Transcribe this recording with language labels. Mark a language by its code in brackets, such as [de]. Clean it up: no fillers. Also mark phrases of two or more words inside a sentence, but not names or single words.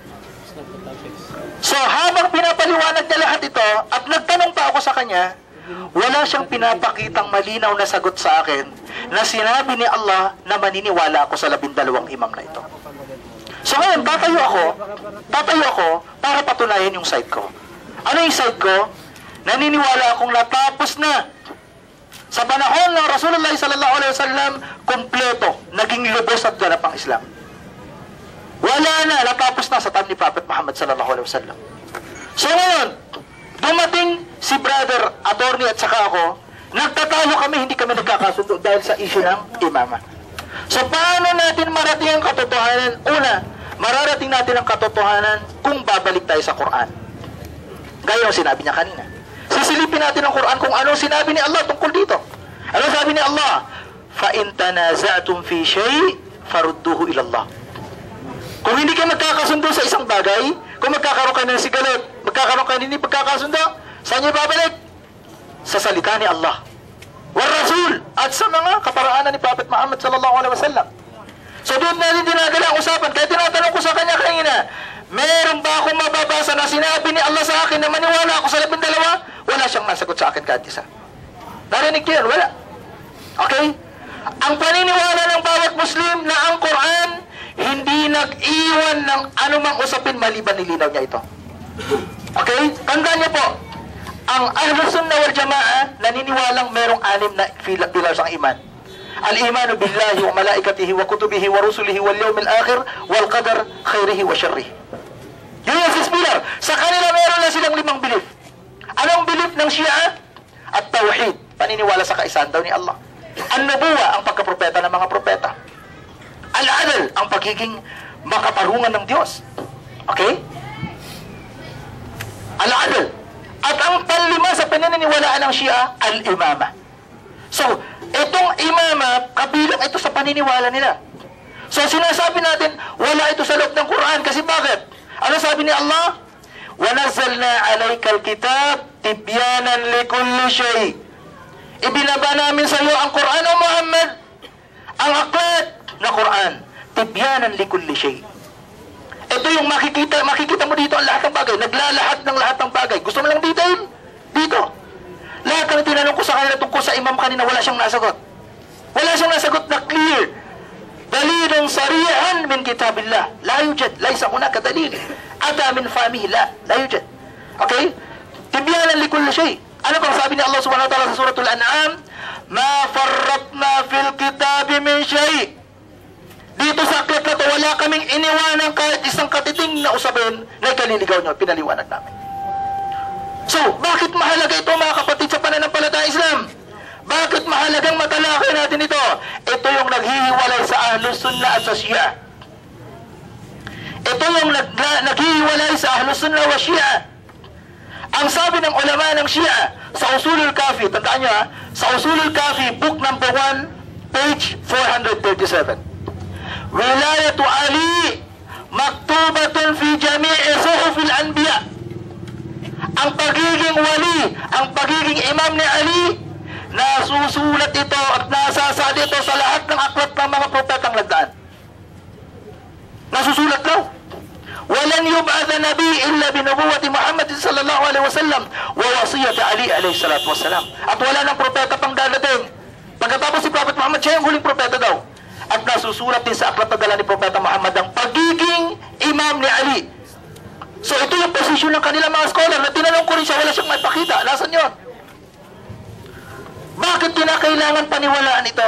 [tl] So habang pinapaliwanag niya lahat ito at nagtanong pa ako sa kanya, wala siyang pinapakitang malinaw na sagot sa akin na sinabi ni Allah na maniniwala ako sa 12 imam na ito. So ngayon, tatayo ako para patunayan yung side ko. Ano yung side ko? Naniniwala akong natapos na. Sa panahon ng Rasulullah [ar] صلى الله عليه وسلم, [tl] kompleto, naging lubos at ganap ang Islam. Wala na, natapos na sa time ni Prophet Muhammad [ar] صلى الله عليه وسلم. [tl] So ngayon, dumating si brother, attorney at saka ako, nagtatalo kami, hindi kami nagkakasundo dahil sa issue ng imama. So paano natin marating ang katotohanan? Una, mararating natin ang katotohanan kung babalik tayo sa Quran. Gaya yung sinabi niya kanina. Sisilipin natin ang Quran kung ano sinabi ni Allah tungkol dito. Ano sabi ni Allah? [ar] فَإِن تَنَازَعْتُمْ فِي شَيْءٍ فَرُدُّوهُ إِلَى اللَّهِ. [tl] Kung hindi kayo magkakasundo sa isang bagay, kung magkakaroon kayo ng sigalit, magkakaroon kayo hindi pagkakasundo, saan niyo babalik? Sa salita ni Allah. Rasul at sa mga kaparaanan ni Prophet Muhammad [ar] صلى الله عليه وسلم. [tl] So doon natin dinadala ang usapan. Kaya tinatanong ko sa kanya kanina, meron ba akong mababasa na sinabi ni Allah sa akin na maniwala ako sa 12? Wala siyang nasagot sa akin kahit isa. Narinig niyo yan? Wala. Okay? Ang paniniwala ng bawat Muslim na ang Quran hindi nag-iwan ng anumang usapin maliban nilinaw niya ito. Okay? Tandaan niyo po, ang Ahlus Sunnah wal Jamaah naniniwalang merong 6 na pillars ang iman. [ar] الإيمان بالله وملائكته وكتبه ورسله واليوم الآخر والقدر خيره وشره. [tl] Yun yung 6 pillar. Sa kanila meron na silang 5 belief. Anong belief ng Shia? At tawhid, paniniwala sa kaisahan daw ni Allah. An-nubuwa, ang pagkapropeta ng mga propeta. Al-adl, ang pagiging makatarungan ng Diyos. Okay? Al-adl. At ang panlima sa pinaniniwalaan ng Shia, al-imama. So, itong imama, kabilang ito sa paniniwala nila. So, sinasabi natin, wala ito sa loob ng Quran. Kasi bakit? Ano sabi ni Allah? [ar] وَنَزَّلْنَا عَلَيْكَ الْكِتَابِ تِبْيَانًا لِكُلِّ شَيْءٍ. [tl] Ibinaba namin sa iyo ang Quran o Muhammad, ang aklat na Quran. [ar] تِبْيَانًا لِكُلِّ شَيْءٍ. [tl] Ito yung makikita mo dito ang lahat ng bagay. Naglalahat ng lahat ng bagay. Gusto mo lang detail? Dito. Lahat ng tinanong ko sa kanila tungkol sa imam kanina, wala siyang nasagot. Wala siyang nasagot na clear. [ar] دليل صريح من كتاب الله. لا يوجد. ليس هناك دليل. أتى من فهمه. لا يوجد. Okay? تبيانا لكل شيء. [tl] Ano bang sabi ni Allah [ar] سبحانه وتعالى [tl] sa suratul An'am? [ar] ما فرطنا في الكتاب من شيء. [tl] Dito sa aklat na to, wala kaming iniwanan kahit isang katiting na usapin na ikaliligaw nyo. Pinaliwanag namin. So, bakit mahalaga ito mga kapatid sa pananampalatayang Islam? Bakit mahalagang matalakay natin ito? Ito yung naghihiwalay sa Ahlus Sunnah at sa Shia. Ito yung naghihiwalay sa Ahlus Sunnah wa Shia. Ang sabi ng ulama ng Shia sa Usulul Kafi, tandaan nyo sa Usulul Kafi, [en] book number 1, page 437. [ar] ولاية علي مكتوبة في جميع صحف الأنبياء. [tl] Ang pagiging wali, ang pagiging imam ni Ali, nasusulat ito at nasasad ito sa lahat ng aklat ng mga propetang nagdaan. Nasusulat daw. [ar] ولن يبعث نبي إلا بنبوة محمد صلى الله عليه وسلم ووصية علي عليه الصلاة والسلام. [tl] At wala ng propeta pang dadating. Pagkatapos si Prophet Muhammad, siya yung huling propeta daw. At nasusulat din sa aklat na dala ni Propeta Muhammad ang pagiging imam ni Ali. So ito yung posisyon ng kanilang mga scholar na tinanong ko rin siya, wala siyang maipakita. Nasaan yun? Bakit kinakailangan paniwalaan ito?